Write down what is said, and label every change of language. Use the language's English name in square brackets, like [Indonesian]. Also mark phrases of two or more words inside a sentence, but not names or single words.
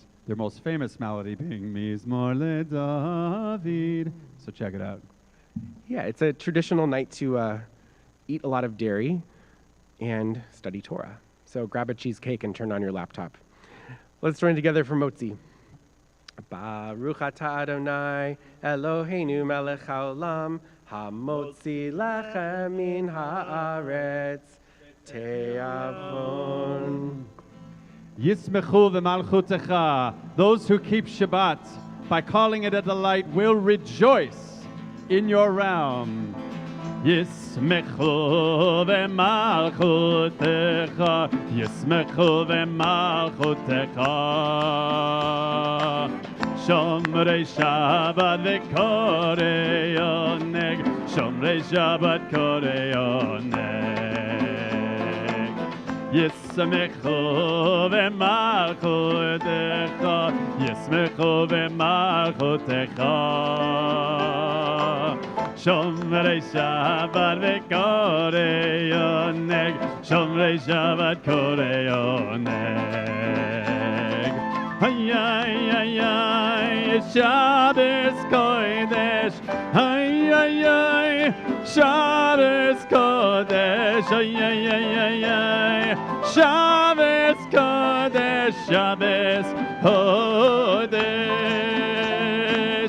[English] Their most famous melody being Mizmor LeDavid. So check it out. Yeah, it's a traditional night to eat a lot of dairy and study Torah. So grab a cheesecake and turn on your laptop. Let's join together for Motzi. [Hebrew] ברוך אתה אדוני אלוהינו מלך העולם המוציא לחם מן הארץ תאבון. ישמחו במלכותך. [English] Those who keep Shabbat by calling it a delight will rejoice in your realm. [Hebrew] ישמחו במלכותך. ישמחו במלכותך. שומרי שבת וקוראי עונג. שומרי שבת קוראי עונג. ישמחו במלכותך. ישמחו במלכותך. שומרי שבת וקוראי עונג. שומרי שבת קוראי עונג. Ay, ay, ay, ay, שבת קודש. Ay, ay, ay, שבת קודש. Ay, ay, ay, ay, ay, שבת קודש. שבת קודש.